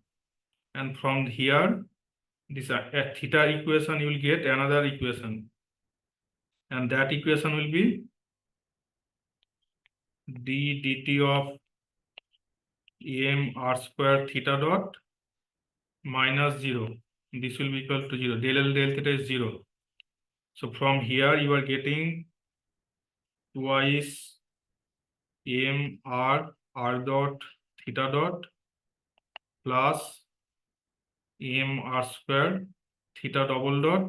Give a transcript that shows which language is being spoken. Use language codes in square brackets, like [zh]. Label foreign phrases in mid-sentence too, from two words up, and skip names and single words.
[en] And from here, this theta equation, you will get another equation. And that equation will be d dt of M R square theta dot minus 0. This will be equal to 0. Del L del theta is 0. So from here, you are getting twice M R R dot theta dot plus M R square theta double dot.